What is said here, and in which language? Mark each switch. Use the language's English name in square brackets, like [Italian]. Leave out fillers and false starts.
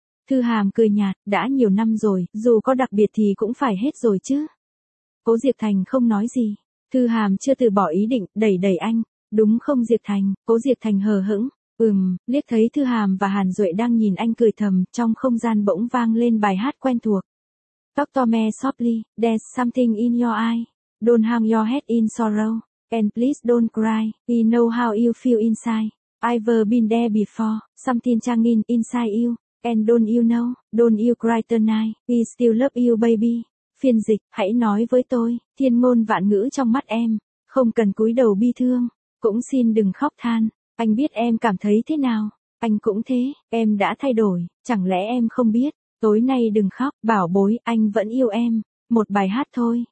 [Vietnamese] Thư Hàm cười nhạt, đã nhiều năm rồi, dù có đặc biệt thì cũng phải hết rồi chứ. Cố Diệp Thành không nói gì. Thư Hàm chưa từ bỏ ý định, đẩy đẩy anh. Đúng không Diệp Thành? Cố Diệp Thành hờ hững. Liếc thấy Thư Hàm và Hàn Duệ đang nhìn anh cười thầm, trong không gian bỗng vang lên bài hát quen thuộc. [English] Talk to me softly, there's something in your eye. Don't hang your head in sorrow. And please don't cry, we know how you feel inside. I've been there before, something changing inside you, and don't you know, don't you cry tonight, we still love you baby. [Vietnamese] Phiên dịch, hãy nói với tôi, thiên ngôn vạn ngữ trong mắt em, không cần cúi đầu bi thương, cũng xin đừng khóc than, anh biết em cảm thấy thế nào, anh cũng thế, em đã thay đổi, chẳng lẽ em không biết, tối nay đừng khóc, bảo bối, anh vẫn yêu em. một bài hát thôi.